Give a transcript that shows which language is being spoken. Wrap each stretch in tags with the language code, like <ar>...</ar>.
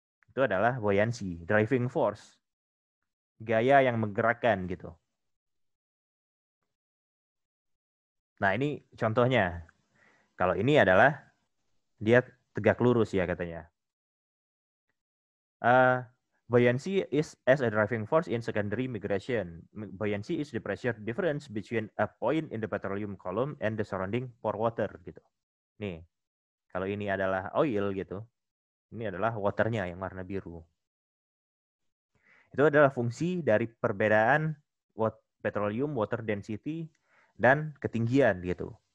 <id>Itu adalah buoyancy, driving force. Gaya yang menggerakkan gitu. Nah, ini contohnya. Kalau ini adalah dia tegak lurus ya katanya.</id> <en>Buoyancy is as a driving force in secondary migration. Buoyancy is the pressure difference between a point in the petroleum column and the surrounding pore water gitu.</en> <id>Nih, kalau ini adalah oil gitu, ini adalah waternya yang warna biru. Itu adalah fungsi dari perbedaan petroleum water density dan ketinggian gitu.</id>